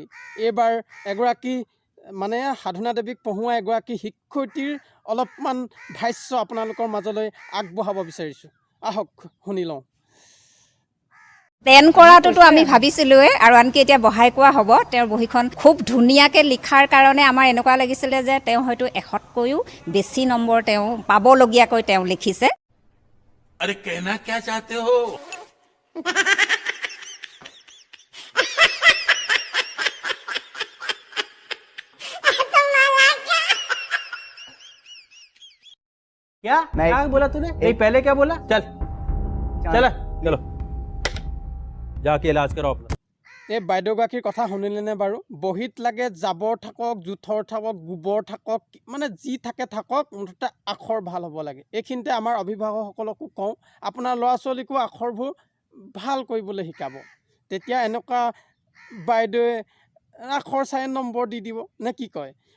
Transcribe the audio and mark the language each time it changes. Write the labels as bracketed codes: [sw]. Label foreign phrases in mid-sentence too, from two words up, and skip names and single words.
[as] এইবাৰ এগৰাকী সাধনা দেৱীক পঢ়ুৱা এগৰাকী শিক্ষয়িত্ৰীৰ অলপমান ভাষ্য আপোনালোকৰ মাজলৈ আগবঢ়াব বিচাৰিছোঁ। আহক শুনি লওঁ। প্লেন কৰাটোতো আমি ভাবিছিলোঁৱে, আৰু আনকি এতিয়া বহাই কোৱা হ'ব। তেওঁৰ বহীখন খুব ধুনীয়াকৈ লিখাৰ কাৰণে আমাৰ এনেকুৱা লাগিছিলে যে তেওঁ হয়তো 100কৈও বেছি নম্বৰ তেওঁ পাবলগীয়াকৈ তেওঁ লিখিছে। [hi] अरे कहना क्या चाहते हो? क्या क्या बोला तूने? नहीं, पहले क्या बोला? चल चलो जाके इलाज कराओ अपना। [as] এই বাইদেউগৰাকীৰ কথা শুনিলেনে বাৰু? বহীত লাগে জাবৰ থাকক, জোঁথৰ থাকক, গোবৰ থাকক, মানে যি থাকে থাকক, মুঠতে আখৰ ভাল হ'ব লাগে। এইখিনিতে আমাৰ অভিভাৱকসকলকো কওঁ, আপোনাৰ ল'ৰা ছোৱালীকো আখৰবোৰ ভাল কৰিবলৈ শিকাব। তেতিয়া এনেকুৱা বাইদেৱে আখৰ চাই নম্বৰ দি দিব নে কি কয়?